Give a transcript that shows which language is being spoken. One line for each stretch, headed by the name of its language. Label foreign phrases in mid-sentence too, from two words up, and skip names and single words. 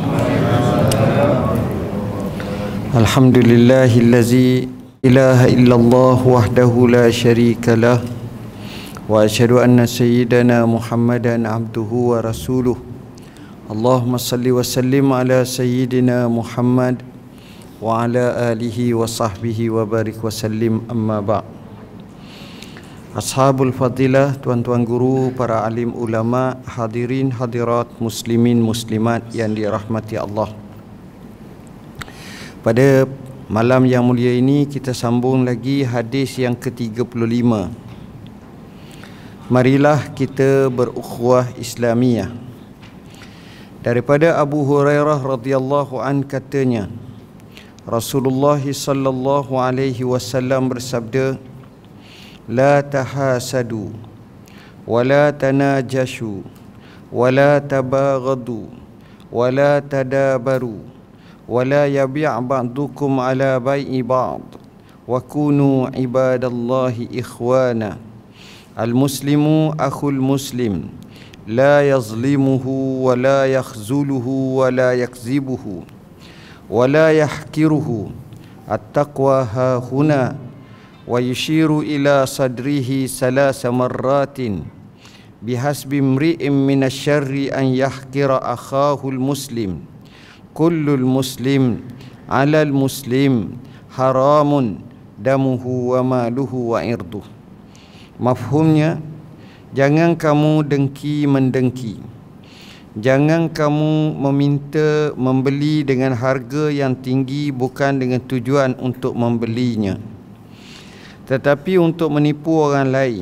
Arabic: الحمد لله الذي إله إلا الله وحده لا شريك له وأشهد أن سيدنا محمدا عبده ورسوله. اللهم صل وسلم على سيدنا محمد وعلى آله وصحبه وبارك وسلم, أما بعد'. أصحاب الفضيلة,
Malay: tuan-tuan guru, para alim ulama, hadirin hadirat, muslimin muslimat yang dirahmati Allah. Pada malam yang mulia ini kita sambung lagi hadis yang ke-35. Marilah kita berukhuwah Islamiyah. Daripada Abu Hurairah
Arabic: رضي الله عن
Malay: katanya, Rasulullah
Arabic: صلى الله عليه وسلم
Malay: bersabda,
Arabic: لا تحاسدوا ولا تناجشوا ولا تباغضوا ولا تدابروا ولا يبع بعضكم على بيع بعض وكونوا عباد الله إخوانا. المسلم أخو المسلم لا يظلمه ولا يخذله ولا يكذبه ولا يحقره. التقوى هاهنا. ويشير إلى صدره ثلاث مرات بحسب امرئ من الشر أن يحقر أخاه المسلم. كل المسلم على المسلم حرام دمه وماله وعرضه.
Malay: Mafhumnya, jangan kamu dengki mendengki, jangan kamu meminta membeli dengan harga yang tinggi bukan dengan tujuan untuk membelinya, tetapi untuk menipu orang lain.